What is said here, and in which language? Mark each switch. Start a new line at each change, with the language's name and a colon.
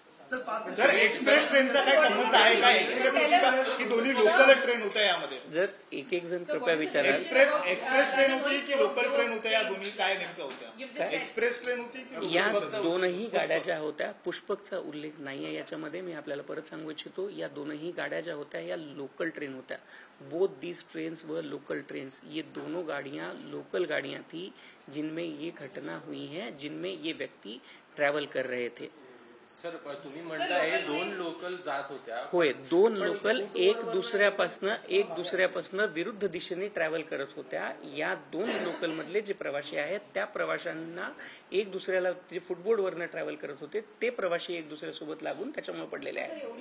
Marathi: Sir, express ट्रेनचा काय संबंध आहे का? एक्सप्रेस की दोन्ही लोकल ट्रेन होत्या यामध्ये? जर एक जण कृपया विचारा, एक्सप्रेस ट्रेन होती की लोकल ट्रेन होत्या? या दोन्ही काय नेमक्या होत्या? एक्सप्रेस ट्रेन होती की या दोनही गाड्या ज्या होत्या, पुष्पकचा उल्लेख नाहीये याच्यामध्ये. मी आपल्याला परत सांगू इच्छितो, या दोनही गाड्या ज्या होत्या या लोकल ट्रेन होत्या.
English: both these trains व local trains,
Hindi: ये दोनों गाड़ियां लोकल गाड़ियां थी जिनमें ये घटना हुई है, जिनमें ये व्यक्ति ट्रॅव्हल कर रहे थे.
Marathi: सर, तुम्ही म्हणताय 2 लोकल जात होत्या. होय, 2 लोकल एक दुसऱ्यापासनं विरुद्ध दिशेने ट्रॅव्हल करत होत्या. या 2 लोकल मधले जे प्रवासी आहेत त्या प्रवाशांना एक दुसऱ्याला जे फुटबोर्डवरनं ट्रॅव्हल करत होते ते प्रवासी एक दुसऱ्यासोबत लागून त्याच्यामुळे पडलेले आहेत.